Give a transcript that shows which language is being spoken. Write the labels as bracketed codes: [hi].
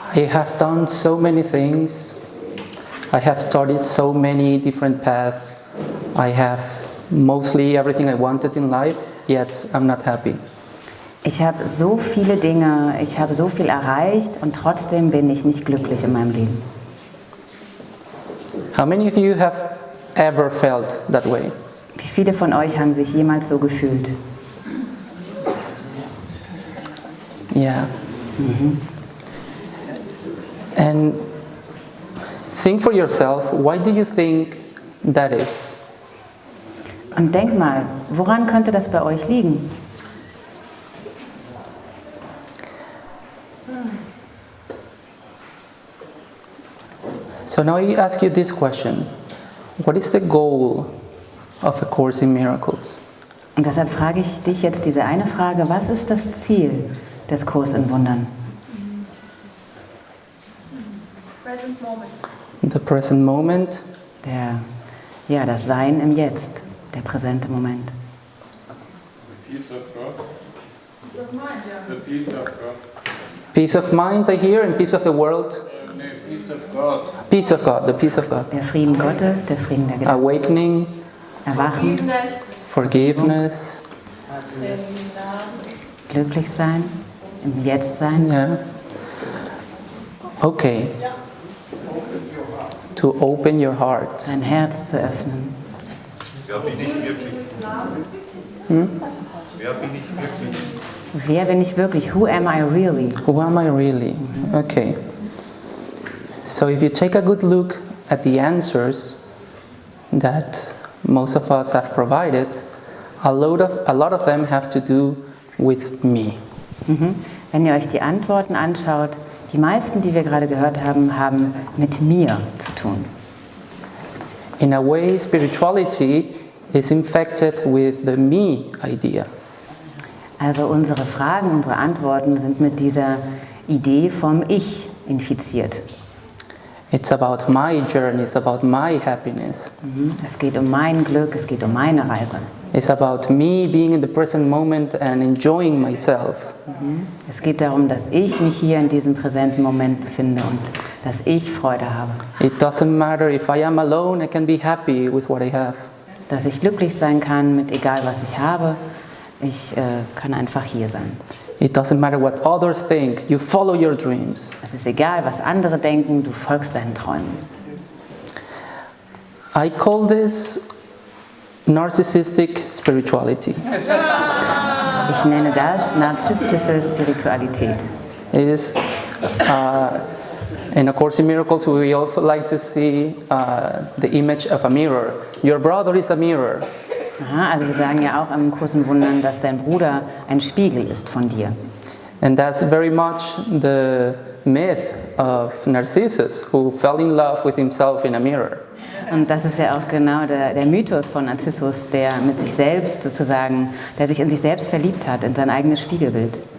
[en] I have done so many things. I have started so many different paths. I have mostly everything I wanted in life, yet I'm not happy. [de] Ich habe so viele Dinge, ich habe so viel erreicht und trotzdem bin ich nicht glücklich in meinem Leben. [en] How many of you have ever felt that way? [de] Wie viele von euch haben sich jemals so gefühlt? [en] Yeah. And think for yourself, why do you think that is? [de] Und denk mal, woran könnte das bei euch liegen? [en] So now I ask you this question. What is the goal of A Course in Miracles? [de] Und deshalb frage ich dich jetzt diese eine Frage, was ist das Ziel des Kurs in Wundern? [en] Present moment. The present moment. [de] Das Sein im Jetzt, der präsente Moment. [en] The peace of God. Peace of mind, ja. The peace of God. Peace of mind, I hear, and peace of the world. No, peace of God. Peace of God, the peace of God. [de] Der Frieden Gottes, der Frieden der Gedanken. [en] Awakening, [de] Erwachen, [en] forgiveness. [de] glücklich sein, im Jetzt sein. [en] Yeah. Okay. To open your heart. [de] Dein Herz zu öffnen. Wer bin ich wirklich? Wer bin ich wirklich? Wer bin ich wirklich? [en] Who am I really? Who am I really? Okay. So if you take a good look at the answers that most of us have provided, a lot of them have to do with me. [de] Wenn ihr euch die Antworten anschaut, die meisten, die wir gerade gehört haben, haben mit mir zu tun. [en] In a way, spirituality is infected with the me idea. [de] Also unsere Fragen, unsere Antworten sind mit dieser Idee vom Ich infiziert. [en] It's about my journey, it's about my happiness. [de] Es geht um mein Glück, es geht um meine Reise. [en] It's about me being in the present moment and enjoying myself. [de] Es geht darum, dass ich mich hier in diesem präsenten Moment befinde und dass ich Freude habe. [en] It doesn't matter if I am alone, I can be happy with what I have. [de] Dass ich glücklich sein kann mit egal was ich habe. Ich kann einfach hier sein. [en] It doesn't matter what others think, you follow your dreams. [de] Es ist egal, was andere denken, du folgst deinen Träumen. [en] I call this narcissistic spirituality. [de] Ich nenne das narzisstische Spiritualität. [en] It is, in A Course in Miracles, we also like to see the image of a mirror. Your brother is a mirror. [de] Aha, also wir sagen ja auch im Kurs in Wundern, dass dein Bruder ein Spiegel ist von dir. [en] And that's very much the myth of Narcissus, who fell in love with himself in a mirror. [de] Und das ist ja auch genau der Mythos von Narzissus, der mit sich selbst sozusagen, der sich in sich selbst verliebt hat, in sein eigenes Spiegelbild.